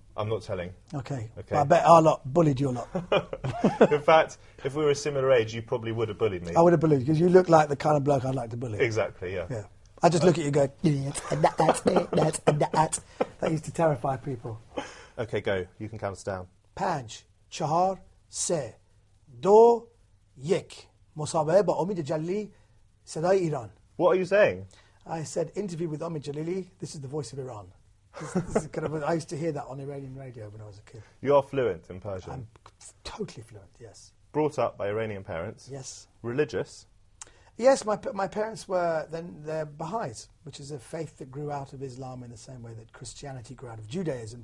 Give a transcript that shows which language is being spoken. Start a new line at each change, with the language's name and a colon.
English: I'm not telling. Okay. Okay. Well, I bet our lot bullied you a lot. In fact, if we were a similar age, you probably would have bullied me. I would have bullied you, because you look like the kind of bloke I'd like to bully. Exactly, yeah. Yeah. I just look at you going, that used to terrify people. Okay, go. You can count us down.
Persian: پنج چهار سه دو یک مسابقه با امید جلیلی صدای ایران.
English: What are you saying? I said interview with Omid Djalili. This is the voice of Iran. This is kind of, I used to hear that on Iranian radio when I was a kid. You are fluent in Persian. I'm totally fluent. Yes. Brought up by Iranian parents. Yes. Religious. Yes, my parents were they're Baha'is, which is a faith that grew out of Islam in the same way that Christianity grew out of Judaism.